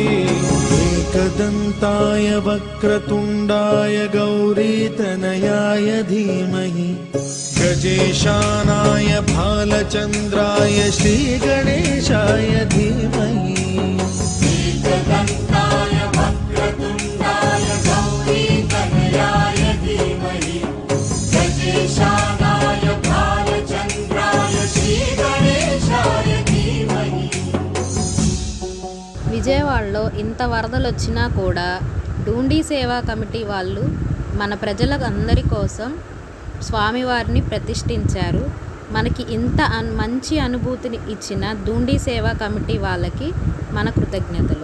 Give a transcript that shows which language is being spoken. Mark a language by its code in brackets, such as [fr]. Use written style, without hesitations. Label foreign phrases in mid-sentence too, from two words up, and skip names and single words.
[sa] एकदन्ताय वक्रतुण्डाय गौरीतनयाय धीमहि गजेशानाय भालचन्द्राय श्रीगणेशाय धीमहि एकदन्ताय वक्रतुण्डाय गौरीतनयाय धीमहि गजेशानाय भालचन्द्राय श्रीगणेशाय धीमहि. [te] విజయవాడలో ఇంత వరదలు వచ్చినా కూడా డూండి సేవా కమిటీ వాళ్ళు మన ప్రజలకు అందరి కోసం స్వామివారిని ప్రతిష్ఠించారు. మనకి ఇంత మంచి అనుభూతిని ఇచ్చిన డూండి సేవా కమిటీ వాళ్ళకి మన కృతజ్ఞతలు.